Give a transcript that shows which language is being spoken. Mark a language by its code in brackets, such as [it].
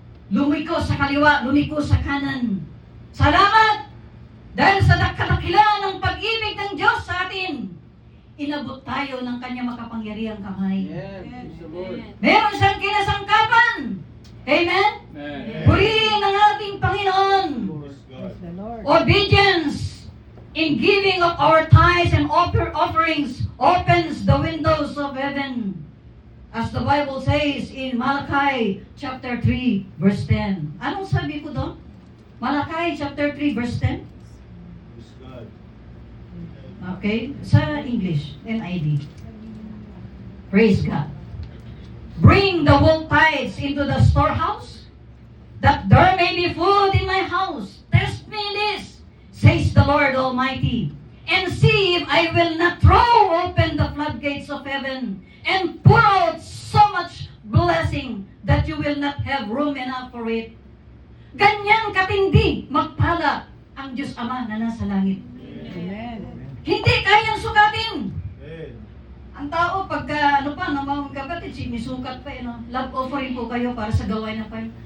[tl] Lumiko sa kaliwa, lumiko sa kanan. Salamat! Dahil sa dakadakilaan ng pag-ibig ng Diyos sa atin, inabot tayo ng Kanyang makapangyarihang kamay. [en] Amen. Praise the Lord. [tl] Meron siyang kinasangkapan. Amen? Amen. Purihin ang ating Panginoon. [en] Praise the Lord. Obedience in giving of our tithes and offerings opens the windows of heaven. As the Bible says in Malachi chapter 3 verse 10. [tl] Anong sabi ko doon? Malachi chapter 3 verse 10? [en] Okay, [tl] sa [en] English, NIV. Praise God. Bring the whole tithes into the storehouse, that there may be food in my house. Test me in this, says the Lord Almighty, and see if I will not throw open the floodgates of heaven and pour out so much blessing that you will not have room enough for it. [tl] Ganyan katindi magpala ang Diyos Ama na nasa langit. Amen. Hindi kayang sukatin. Ang tao, pagka, ng mga kapatid, sinisukat pa, love offering po kayo para sa gawain ng Panginoon.